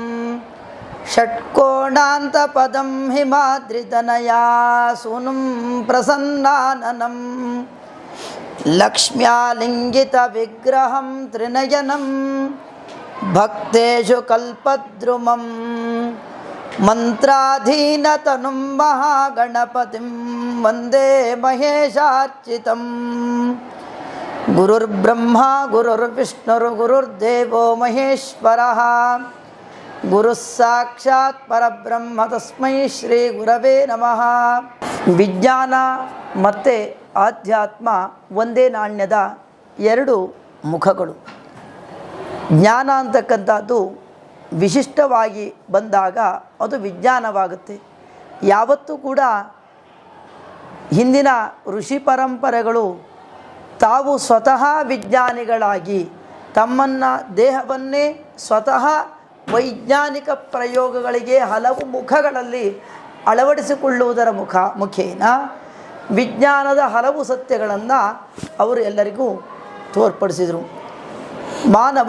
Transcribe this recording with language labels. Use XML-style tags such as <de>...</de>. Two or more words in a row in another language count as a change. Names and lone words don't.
<sa>ಷಟ್ಕೋಣಾಂತ ಪದಂ ಹಿಮಾದ್ರಿತನಯಾ ಸೂನುಂ ಪ್ರಸನ್ನಾನನಂ ಲಕ್ಷ್ಮ್ಯಾಲಿಂಗಿತ ವಿಗ್ರಹಂ ತ್ರಿನಯನಂ ಭಕ್ತೇಷು ಕಲ್ಪದ್ರುಮಂ ಮಂತ್ರಾಧೀನತನುಂ ಮಹಾಗಣಪತಿಂ ವಂದೇ ಮಹೇಶಾರ್ಚಿತಂ. ಗುರುರ್ಬ್ರಹ್ಮ ಗುರುರ್ವಿಷ್ಣುರ್ ಗುರುರ್ದೇವೋ ಮಹೇಶ್ವರಃ ಗುರುಃ ಸಾಕ್ಷಾತ್ ಪರಬ್ರಹ್ಮ ತಸ್ಮೈ ಶ್ರೀ ಗುರವೇ ನಮಃ.</sa> <kn>ವಿಜ್ಞಾನ ಮತ್ತು ಆಧ್ಯಾತ್ಮ ಒಂದೇ ನಾಣ್ಯದ 2 ಮುಖಗಳು. ಜ್ಞಾನ ಅಂತಕ್ಕಂಥದ್ದು ವಿಶಿಷ್ಟವಾಗಿ ಬಂದಾಗ ಅದು ವಿಜ್ಞಾನವಾಗುತ್ತೆ. ಯಾವತ್ತೂ ಕೂಡ ಹಿಂದಿನ ಋಷಿ ಪರಂಪರೆಗಳು ತಾವು ಸ್ವತಃ ವಿಜ್ಞಾನಿಗಳಾಗಿ ತಮ್ಮನ್ನು ದೇಹವನ್ನೇ ಸ್ವತಃ ವೈಜ್ಞಾನಿಕ ಪ್ರಯೋಗಗಳಿಗೆ ಹಲವು ಮುಖಗಳಲ್ಲಿ ಅಳವಡಿಸಿಕೊಳ್ಳುವುದರ ಮುಖೇನ ವಿಜ್ಞಾನದ ಹಲವು ಸತ್ಯಗಳನ್ನು ಅವರು ಎಲ್ಲರಿಗೂ ತೋರ್ಪಡಿಸಿದರು.</kn>